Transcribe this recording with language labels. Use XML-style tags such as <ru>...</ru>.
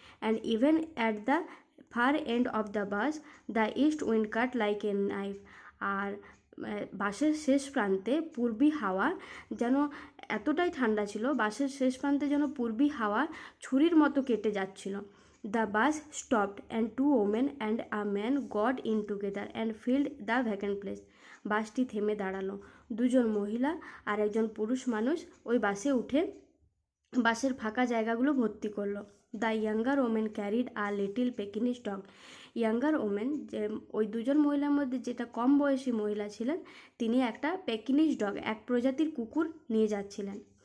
<en>And even at the far end of the bus the east wind cut like a knife.</en> <bn>আর বাসের শেষ প্রান্তে পূর্বী হাওয়া যেন এতটাই ঠান্ডা ছিল, বাসের শেষ প্রান্তে যেন পূর্বী হাওয়া ছুরির মতো কেটে যাচ্ছিল।</bn> <en>The bus stopped and two women and a man got in together and filled the vacant place.</en> <bn>বাসটি থেমে দাঁড়ালো, দুজন মহিলা আর একজন পুরুষ মানুষ ওই বাসে উঠে বাসের ফাঁকা জায়গাগুলো ভর্তি করলো।</bn> <en>The younger women carried a little Pekingese dog.</en> <bn>Younger women, যে ওই দুজন মহিলার মধ্যে যেটা কম বয়সী মহিলা ছিলেন, তিনি একটা পেকিনিশ ডগ, এক প্রজাতির কুকুর নিয়ে যাচ্ছিলেন।</bn>